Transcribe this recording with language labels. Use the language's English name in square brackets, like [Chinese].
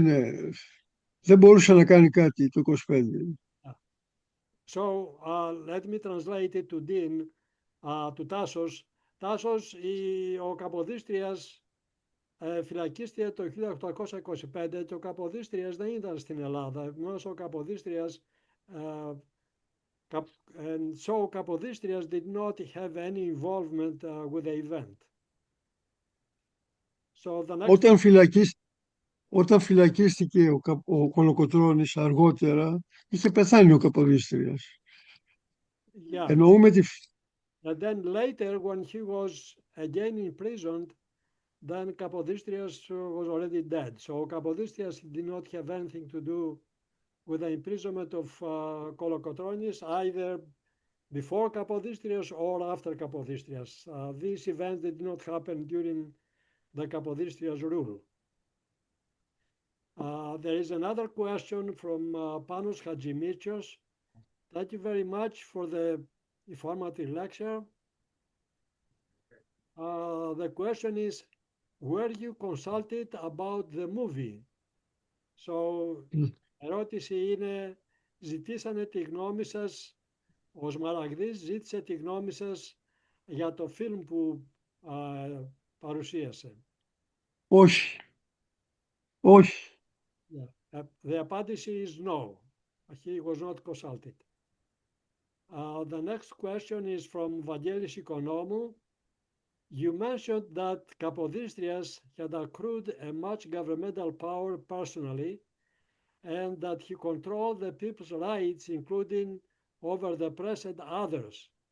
[Greek] Ναι, δεν μπορούσε να κάνει κάτι το 25. [English] So, let me translate it to Dean, to Tassos. [Greek] Tassos, ο Καποδίστριας φυλακίστηκε το 1825 και ο Καποδίστριας δεν ήταν στην Ελλάδα. Επομένως ο Καποδίστριας [English] and so Capodistrias did not have any involvement with the event. So the next... [Greek] Όταν φυλακίστηκε ο Κολοκοτρώνης αργότερα, είχε πεθάνει ο Καποδίστριας. [English] Yeah. [Greek] Εννοούμε τη... [English] And then later, when he was again imprisoned, then Capodistrias was already dead. So Capodistrias did not have anything to do with the imprisonment of Kolokotronis, either before Capodistrias or after Capodistrias. These events did not happen during the Capodistrias rule. There is another question from Panos Hadjimichos. Thank you very much for the informative lecture. The question is, were you consulted about the movie? [Greek] So, ερώτηση είναι, ζητήσανε τη γνώμη σας, ο Σμαραγδής ζήτησε τη γνώμη σας για το φιλμ που παρουσίασε. Όχι. [English] The [Greek] απάντηση [English] is no. He was not consulted. The next question is from Vangelis Economou. You mentioned that Kapodistrias had accrued a much governmental power personally and that he controlled the people's rights, including over the press and others.